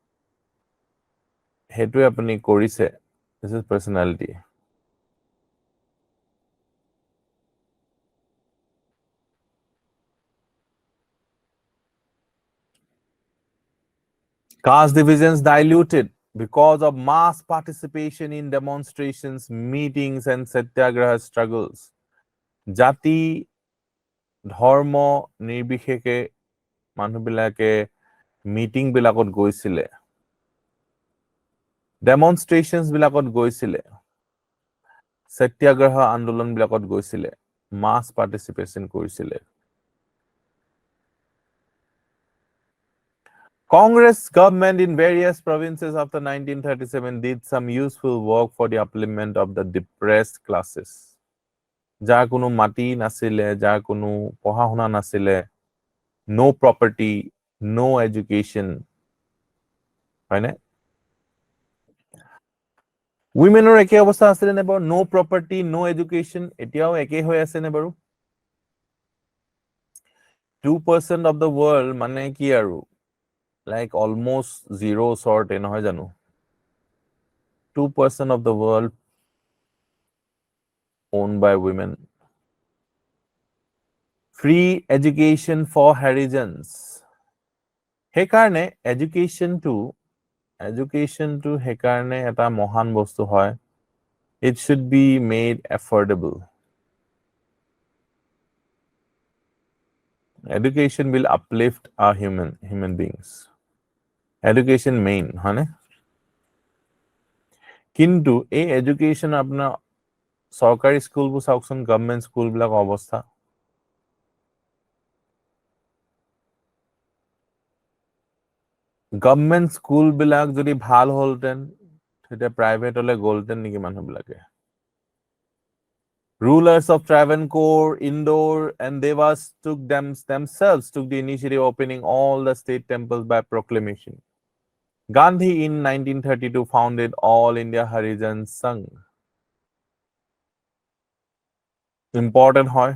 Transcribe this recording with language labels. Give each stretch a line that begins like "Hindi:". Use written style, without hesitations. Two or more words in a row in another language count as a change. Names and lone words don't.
Assamese: হেতু আপুনি কৰিছে
English: this is personality caste divisions diluted because of mass participation in demonstrations meetings and satyagraha struggles
Assamese: জাতি ধৰ্ম নিৰ্বিশেষে মানুহবিলাকে মিটিং বিলাকত গৈছিলে ডেমনস্ট্ৰেশনস বিলাকত গৈছিলে সত্যাগ্ৰহ আন্দোলন বিলাকত গৈছিলে
English: mass participation
Assamese: কৰিছিলে
English: Congress government in various provinces after 1937 did some useful work for the upliftment of the depressed classes
Assamese: যাৰ কোনো মাটি নাছিলে যাৰ কোনো পঢ়া শুনা নাছিলে
English: no property no education হয়নে
Assamese: womenৰ একে অৱস্থা আছিল নে বাৰু
English: no property no education
Assamese: এতিয়াও একে হৈ আছে নে বাৰু
English: 2% of the world
Assamese: মানে কি আৰু
English: like almost zero sort
Assamese: নহয় জানো
English: 2% of the world owned by women free education for harijans
Assamese: সেইকাৰণে education to সেইকাৰণে এটা মহান বস্তু হয়
English: it should be made affordable education will uplift our human beings education main
Assamese: হয়নে কিন্তু এই education আপোনাৰ সৰকাৰি স্কুলবোৰ চাওকচোন গভৰ্নমেন্ট স্কুলবিলাক অৱস্থা গভৰ্নমেন্ট স্কুলবিলাক যদি ভাল হলতেন তেতিয়া প্ৰাইভেটলৈ গলতেন নেকি মানুহবিলাকে
English: Rulers of Travancore, Indore, and Devas themselves took the initiative opening all the state temples by proclamation. Gandhi in 1932 founded All India Harijan Sangh.
Assamese: Important hoy.